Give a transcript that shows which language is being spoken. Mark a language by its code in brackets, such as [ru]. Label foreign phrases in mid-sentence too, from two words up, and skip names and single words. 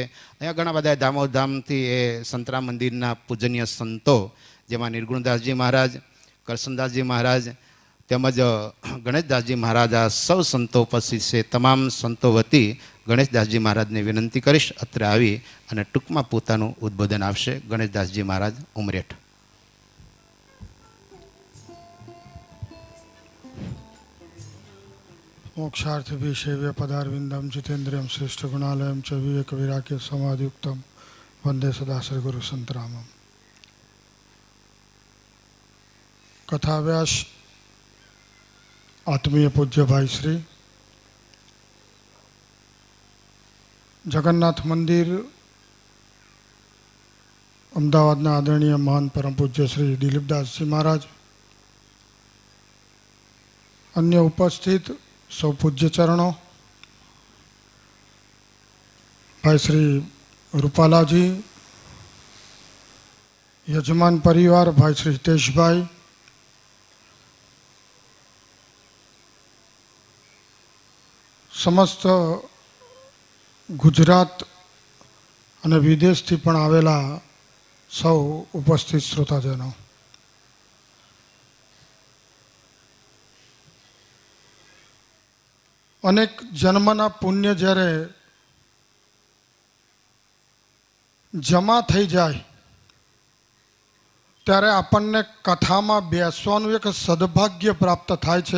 [gu] અહીંયા ઘણા બધા ધામોધામથી એ સંતરામ મંદિરના પૂજનીય સંતો, જેમાં નિર્ગુણદાસજી મહારાજ, કરસનદાસજી મહારાજ તેમજ ગણેશદાસજી મહારાજ, આ સૌ સંતો ઉપસ્થિત છે. તમામ સંતો વતી ગણેશદાસજી મહારાજને વિનંતી કરીશ અત્રે આવી અને ટૂંકમાં પોતાનું ઉદ્બોધન આપશે. ગણેશદાસજી મહારાજ, ઉમરેઠ. [sa] मोक्षार्थी सेव्य पदारविंदम जितेन्द्रियम श्रेष्ठ गुणालयम च विवेक विराग्य समाधियुक्तम वंदे सदा श्री गुरु संतरामम. [hi] कथाव्यास आत्मीय पूज्य भाई श्री जगन्नाथ मंदिर अमदावादना आदरणीय महान परम पूज्य श्री दिलीपदासजी महाराज, अन्य उपस्थित सौ पूज्य चरणों, भाई श्री रूपालाजी, यजमान परिवार भाई श्री हितेश भाई, [gu] समस्त गुजरात અને વિદેશથી પણ આવેલા સૌ ઉપસ્થિત શ્રોતાજનો, અનેક જન્મના પુણ્ય જ્યારે જમા થઈ જાય ત્યારે આપણને કથામાં બેસવાનું એક સદભાગ્ય પ્રાપ્ત થાય છે.